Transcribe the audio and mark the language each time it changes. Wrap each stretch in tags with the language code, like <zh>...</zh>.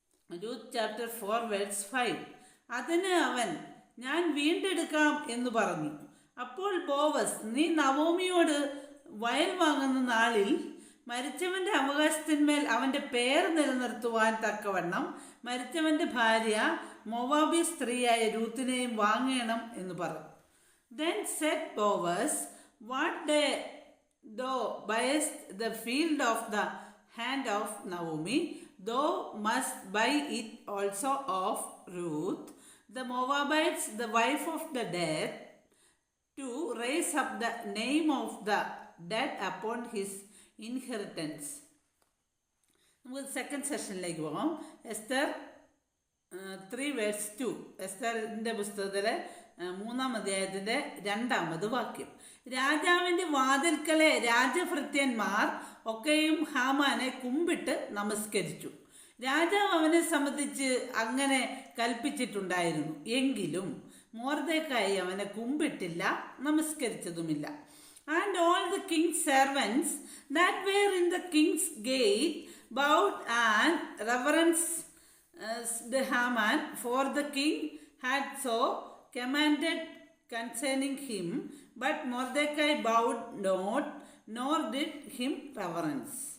<ml>Ruth chapter 4 verse 5. അതിന് അവൻ, ഞാൻ വീണ്ടെടുക്കാം എന്ന് പറഞ്ഞു. അപ്പോൾ ബോവസ്, നീ നവോമിയോട് വയൽ വാങ്ങുന്ന നാളിൽ മരിച്ചവൻ്റെ അവകാശത്തിന്മേൽ അവൻ്റെ പേർ നിലനിർത്തുവാൻ തക്കവണ്ണം മരിച്ചവൻ്റെ ഭാര്യ മോവാബി സ്ത്രീയായ രൂത്തിനെയും വാങ്ങണം എന്ന് പറഞ്ഞു.</ml> <en>Then said Boaz, what day thou buyest the field of the hand of Naomi, thou must buy it also of Ruth the Moabites, the wife of the dead, to raise up the name of the dead upon his inheritance.</en> <ml>നമുക്ക് second സെഷനിലേക്ക് പോകാം. Esther 3 verse 2. എസ്തറിൻ്റെ പുസ്തകത്തിലെ 3-ാം അധ്യായത്തിൻ്റെ 2-ാമത് വാക്യം. രാജാവിൻ്റെ വാതിൽക്കലെ രാജഭൃത്യന്മാർ ഒക്കെയും ഹാമാനെ കുമ്പിട്ട് നമസ്കരിച്ചു. രാജാവ് അവനെ സംബന്ധിച്ച് അങ്ങനെ കൽപ്പിച്ചിട്ടുണ്ടായിരുന്നു. എങ്കിലും മൊർദെഖായി അവനെ കുമ്പിട്ടില്ല, നമസ്കരിച്ചതുമില്ല.</ml> <en>And all the king's servants that were in the king's gate bowed and reverenced Haman, for the king had so commanded concerning him. But Mordecai bowed not, nor did him reverence.</en>